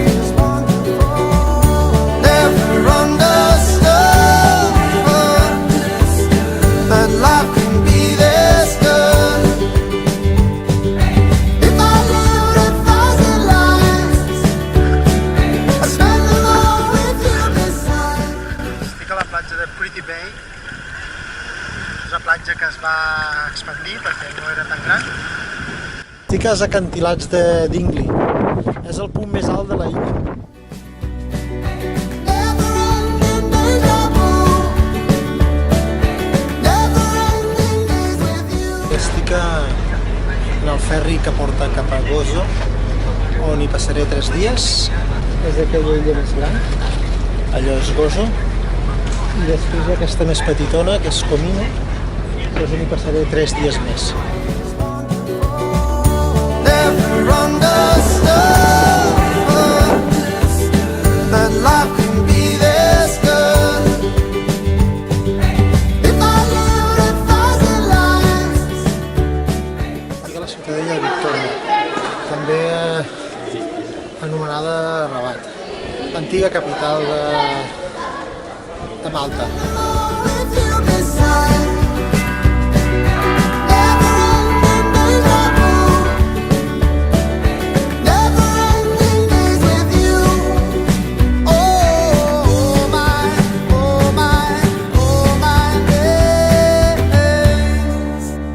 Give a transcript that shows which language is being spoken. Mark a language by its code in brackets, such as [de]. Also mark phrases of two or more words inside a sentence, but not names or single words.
[en] Never understood, but life can be this good. If I lived 1,000 lives, I'd spend them all with you beside. [ca] Estic a la platja de Pretty Bay. És una platja que es va expandir perquè no era tan gran. Estic als acantilats de Dingley. És el punt més alt de la illa. [en] Never-ending deja vu. Never-ending days with you. [ca] Estic en el ferri que porta cap a Gozo, on hi passaré 3 dies. És aquella illa més gran. Allò és Gozo. I després hi ha aquesta més petitona, que és Comino, que és on hi passaré 3 dies més. [en] Never understood, but life can be this good. If I lived 1,000 lives. [ca] Estic a la ciutadella de Victòria, també anomenada Rabat, l'antiga capital de Malta. [en] With you beside. Never-ending deja vu. Never-ending days with you. Oh my, oh my, oh my days.